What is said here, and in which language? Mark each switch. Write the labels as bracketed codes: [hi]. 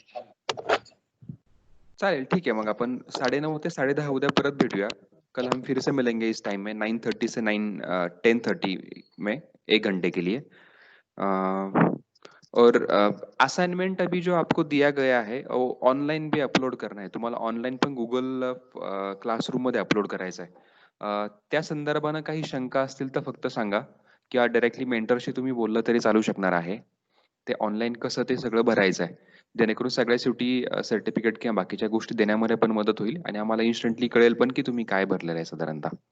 [mr] चालेल, [hi] ठीक है. [mr] मग अपन 9:30 ते 10:30 उद्या परत भेटूया. [hi] कल हम फिर से मिलेंगे इस टाइम में 9:30 से 10:30 में 1 घंटे के लिए. और असाइनमेंट अभी जो आपको दिया गया है वो ऑनलाइन भी अपलोड करना है. [mr] तुम्हाला ऑनलाइन पण गुगल क्लासरूम मध्ये अपलोड करायचं आहे. त्या संदर्भानं काही शंका असतील तर फक्त सांगा, किंवा डायरेक्टली मेंटरशी तुम्ही बोललं तरी चालू शकणार आहे. ते ऑनलाईन कसं ते सगळं भरायचं आहे, जेणेकरून सगळ्या शेवटी सर्टिफिकेट किंवा बाकीच्या गोष्टी देण्यामध्ये पण मदत होईल आणि आम्हाला इन्स्टंटली कळेल पण की तुम्ही काय भरलेलं आहे साधारणतः.